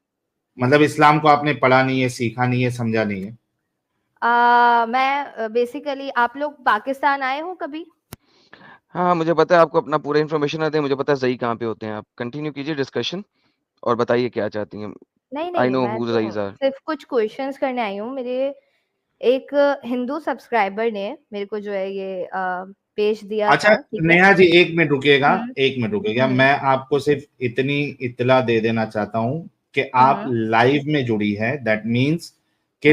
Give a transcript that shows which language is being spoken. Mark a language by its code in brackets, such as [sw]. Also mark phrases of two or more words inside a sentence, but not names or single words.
[hi] मतलब इस्लाम को आपने पढ़ा नहीं है, सीखा नहीं है, समझा नहीं है? मैं बेसिकली, आप लोग पाकिस्तान आए हो कभी? हाँ, मुझे पता है आपको अपना पूरा इन्फॉर्मेशन आते हैं, मुझे पता है ज़ई कहाँ पे होते हैं। आप कंटिन्यू कीजिए डिस्कशन और बताइए क्या चाहती हैं। नहीं आई नहीं, नो मैं [en] who the [hi] तो [en] Zais are. [hi] सिर्फ कुछ क्वेश्चंस करने आई हूँ। मेरे एक हिंदू सब्सक्राइबर ने मेरे को जो है ये पेज दिया अच्छा था, ठीक है। नेहा जी, एक मिनट रुकिएगा। हम्म। एक मिनट रुकिएगा, हम्म। मैं आपको सिर्फ इतनी इत्तला दे देना चाहता हूं कि आप हम्म। लाइव में जुड़ी है। [en] that means [hi] कि